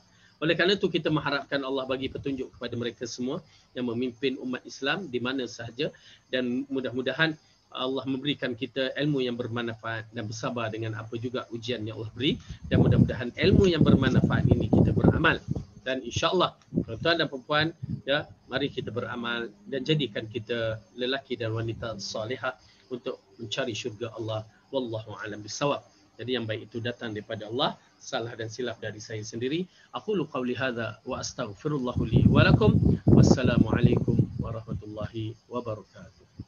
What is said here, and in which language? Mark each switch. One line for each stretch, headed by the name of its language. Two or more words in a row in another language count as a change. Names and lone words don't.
Malay: Oleh kerana itu kita mengharapkan Allah bagi petunjuk kepada mereka semua yang memimpin umat Islam di mana sahaja, dan mudah-mudahan Allah memberikan kita ilmu yang bermanfaat dan bersabar dengan apa juga ujian yang Allah beri, dan mudah-mudahan ilmu yang bermanfaat ini kita beramal. Dan insya-Allah tuan-tuan dan puan, ya, mari kita beramal dan jadikan kita lelaki dan wanita salihah untuk mencari syurga Allah.
Arabic: والله أعلم بالصواب.
Malay: Jadi yang baik itu datang daripada Allah, salah dan silap dari saya sendiri.
Arabic: أقول قولي هذا وأستغفر الله لي ولكم. والسلام عليكم ورحمة الله وبركاته.